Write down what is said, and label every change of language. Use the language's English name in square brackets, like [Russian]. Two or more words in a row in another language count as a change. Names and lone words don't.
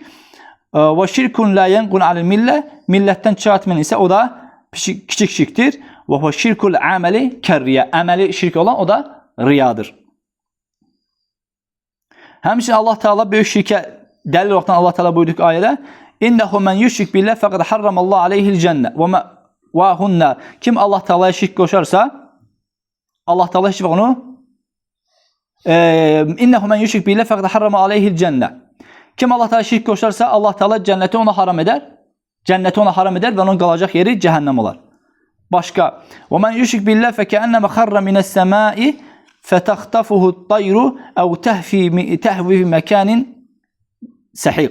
[Arabic] وشرك لا ينقل عن الملة, [Azerbaijani] millətdən çıxartmayan isə o da kiçik şirkdir. [Arabic] وهو شرك الأعمال كالرياء. [Azerbaijani] Əməli şirk olan o da riyadır. Həmçinin Allah Teala böyük şirkə dəlil olaraq Allah Teala buyurdu ki, ayədə: [Arabic] "إنه من يشرك بالله فقد حرم الله عليه الجنة وهنا." [Azerbaijani] Kim Allah Teala'ya şirk qoşarsa, Allah Teala heç vaxt onu [Arabic] "إنه من يشرك بالله فقد حرم عليه الجنة." [Azerbaijani] Kim Allah Teala şirk qoşarsa, Allah Teala cənnəti ona haram edər. Cənnəti ona haram edər və onun qalacaq yeri cəhənnəm olar. [Arabic] Başqa: "ومن يشرك بالله فكأنما خر من السماء فتخطفه الطير أو تهوي في مكان سحيق."